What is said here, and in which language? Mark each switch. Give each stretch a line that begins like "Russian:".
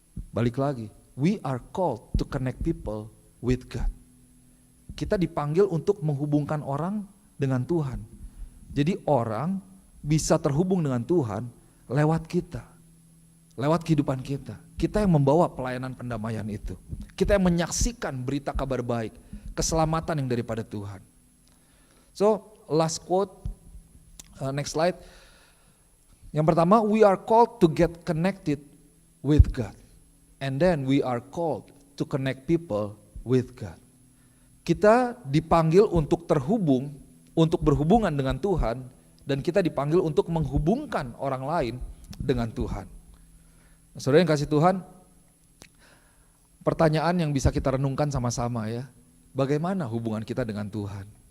Indonesian: Balik lagi,
English: we are called to connect people with God.
Indonesian: Kita dipanggil untuk menghubungkan orang dengan Tuhan. Jadi orang bisa terhubung dengan Tuhan lewat kita, lewat kehidupan kita. Kita yang membawa pelayanan pendamaian itu. Kita yang menyaksikan berita kabar baik, keselamatan yang daripada Tuhan.
English: So, last quote, next slide.
Indonesian: Yang pertama,
English: we are called to get connected with God. And then we are called to connect people with God.
Indonesian: Kita dipanggil untuk terhubung, untuk berhubungan dengan Tuhan, dan kita dipanggil untuk menghubungkan orang lain dengan Tuhan. Saudara yang kasih Tuhan, pertanyaan yang bisa kita renungkan sama-sama ya, bagaimana hubungan kita dengan Tuhan?